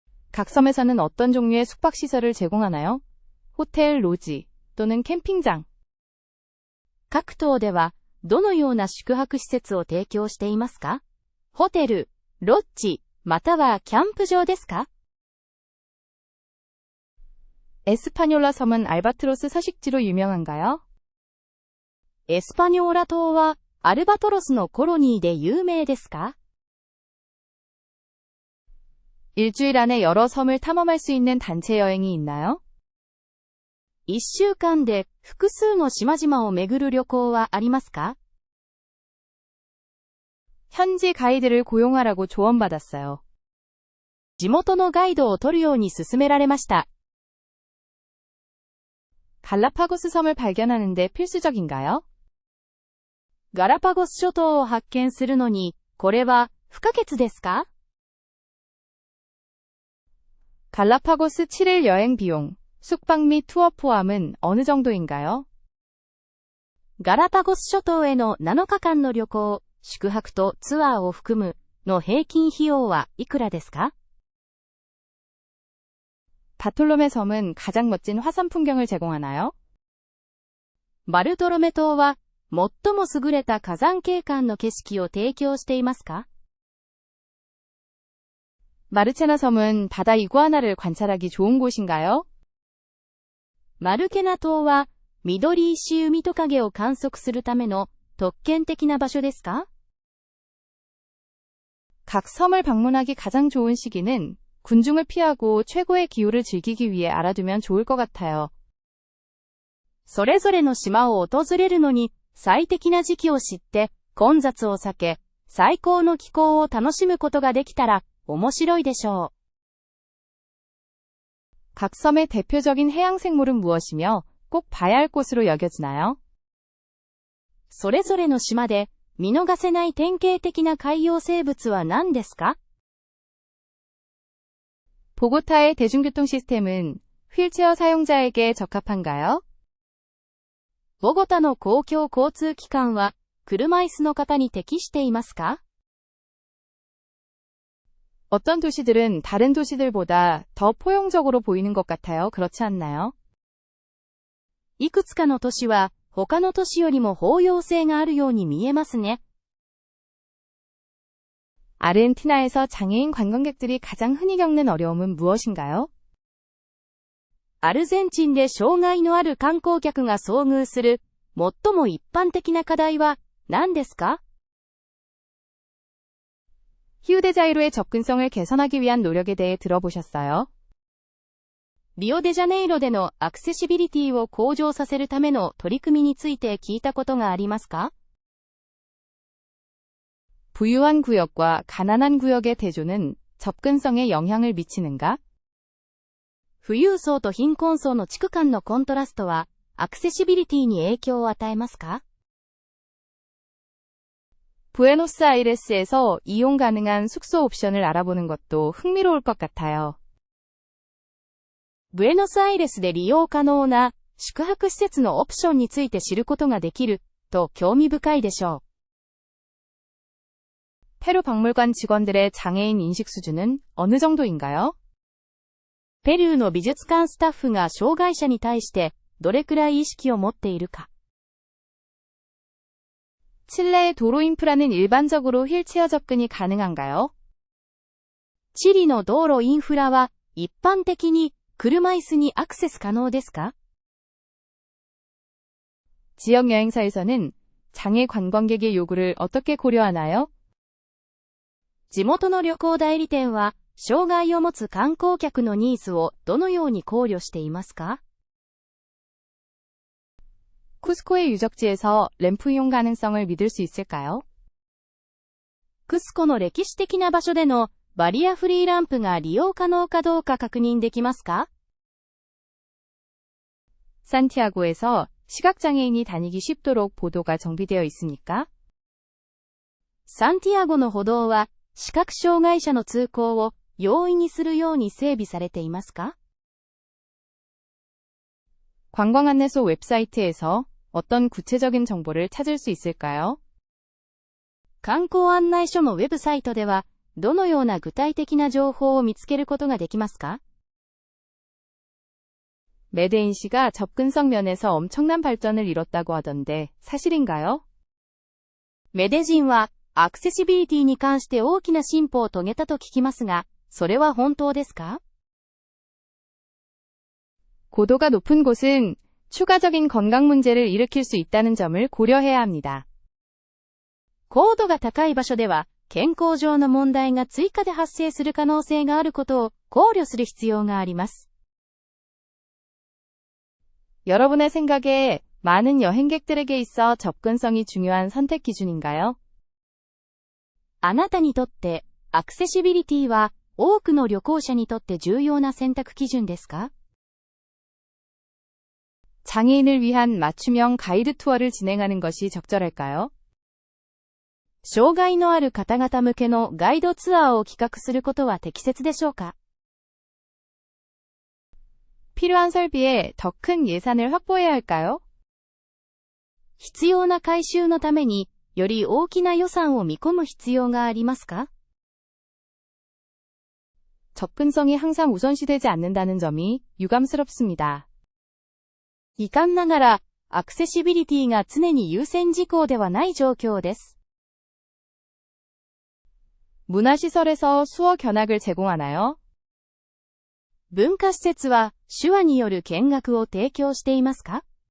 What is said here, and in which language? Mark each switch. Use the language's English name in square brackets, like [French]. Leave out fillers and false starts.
[Korean] 각 섬에서는 어떤 종류의 숙박시설을 제공하나요? 호텔, 로지 또는 캠핑장. [Japanese] 各島ではどのような宿泊施設を提供していますか？ホテル、ロッジ、またはキャンプ場ですか？ [Korean] 에스파뇰라 섬은 알바트로스 서식지로 유명한가요? [Japanese] エスパニョーラ島はアルバトロスのコロニーで有名ですか？ [Korean] 일주일 안에 여러 섬을 탐험할 수 있는 단체 여행이 있나요? [Japanese] 1週間で複数の島々を巡る旅行はありますか？ [Korean] 현지 가이드를 고용하라고 조언받았어요. [Japanese] 地元のガイドを取るように勧められました。 [Korean] 갈라파고스 섬을 발견하는데 필수적인가요? [Japanese] ガラパゴス諸島を発見するのに、これは不可欠ですか？ [Korean] 갈라파고스 7일 여행 비용, 숙박 및 투어 포함은 어느 정도인가요? [Japanese] ガラパゴス諸島への7日間の旅行、宿泊とツアーを含むの平均費用はいくらですか？ [Korean] 바톨로메 섬은 가장 멋진 화산 풍경을 제공하나요? [Japanese] バルトロメ島は最も優れた火山景観の景色を提供していますか？ [Korean] 마르체나 섬은 바다 이구아나를 관찰하기 좋은 곳인가요? [Japanese] マルケナ島は緑石海トカゲを観測するための特権的な場所ですか？ [Korean] 각 섬을 방문하기 가장 좋은 시기는 군중을 피하고 최고의 기후를 즐기기 위해 알아두면 좋을 것 같아요. [Japanese] それぞれの島を訪れるのに最適な時期を知って混雑を避け、最高の気候を楽しむことができたら面白いでしょう。 [Korean] 각 섬의 대표적인 해양 생물은 무엇이며 꼭 봐야 할 곳으로 여겨지나요? [Japanese] それぞれの島で見逃せない典型的な海洋生物は何ですか？ [Korean] 보고타의 대중교통 시스템은 휠체어 사용자에게 적합한가요? [Japanese] ボゴタの公共交通機関は車椅子の方に適していますか？ [Korean] 어떤 도시들은 다른 도시들보다 더 포용적으로 보이는 것 같아요. 그렇지 않나요? [Japanese] いくつかの都市は他の都市よりも包容性があるように見えますね。 [Korean] 아르헨티나에서 장애인 관광객들이 가장 흔히 겪는 어려움은 무엇인가요? [Japanese] アルゼンチンで障害のある観光客が遭遇する最も一般的な課題は何ですか？ [Korean] 히우데자이로의 접근성을 개선하기 위한 노력에 대해 들어보셨어요? [Japanese] リオデジャネイロでのアクセシビリティを向上させるための取り組みについて聞いたことがありますか？ [Korean] 부유한 구역과 가난한 구역의 대조는 접근성에 영향을 미치는가? [Japanese] 富裕層と貧困層の地区間のコントラストはアクセシビリティに影響を与えますか？ [Korean] 부에노스아이레스에서 이용 가능한 숙소 옵션을 알아보는 것도 흥미로울 것 같아요. [Japanese] ブエノスアイレスで利用可能な宿泊施設のオプションについて知ることができると興味深いでしょう。 [Korean] 페루 박물관 직원들의 장애인 인식 수준은 어느 정도인가요? [Japanese] ペルーの美術館スタッフが障害者に対してどれくらい意識を持っているか。 [Korean] 칠레의 도로 인프라는 일반적으로 휠체어 접근이 가능한가요? [Japanese] チリの道路インフラは一般的に車椅子にアクセス可能ですか？ [Korean] 지역 여행사에서는 장애 관광객의 요구를 어떻게 고려하나요? [Japanese] 地元の旅行代理店は障害を持つ観光客のニーズをどのように考慮していますか？ [Korean] 쿠스코의 유적지에서 램프 이용 가능성을 믿을 수 있을까요? [Japanese] クスコの歴史的な場所でのバリアフリーランプが利用可能かどうか確認できますか？ [Korean] 산티아고에서 시각장애인이 다니기 쉽도록 보도가 정비되어 있습니까? [Japanese] サンティアゴの歩道は視覚障害者の通行を容易にするように整備されていますか？ [Korean] 관광 안내소 웹사이트에서 어떤 구체적인 정보를 찾을 수 있을까요? [Japanese] 観光案内所のウェブサイトではどのような具体的な情報を見つけることができますか？ [Korean] 메데인시가 접근성 면에서 엄청난 발전을 이뤘다고 하던데 사실인가요? [Japanese] メデジンはアクセシビリティに関して大きな進歩を遂げたと聞きますが、それは本当ですか？ [Korean] 고도가 높은 곳은 추가적인 건강 문제를 일으킬 수 있다는 점을 고려해야 합니다. [Japanese] 高度が高い場所では、健康上の問題が追加で発生する可能性があることを考慮する必要があります。 [Korean] 여러분의 생각에 많은 여행객들에게 있어 접근성이 중요한 선택 기준인가요? [Japanese] あなたにとって、アクセシビリティは多くの旅行者にとって重要な選択基準ですか？ [Korean] 장애인을 위한 맞춤형 가이드 투어를 진행하는 것이 적절할까요? [Japanese] 障害のある方々向けのガイドツアーを企画することは適切でしょうか？ [Korean] 필요한 설비에 더 큰 예산을 확보해야 할까요? [Japanese] 必要な改修のためにより大きな予算を見込む必要がありますか？ [Korean] 접근성이 항상 우선시되지 않는다는 점이 유감스럽습니다. [Japanese] 遺憾ながら、アクセシビリティが常に優先事項ではない状況です。 [Korean] 문화시설에서 수어 견학을 제공하나요? [Japanese] 文化施設は手話による見学を提供していますか？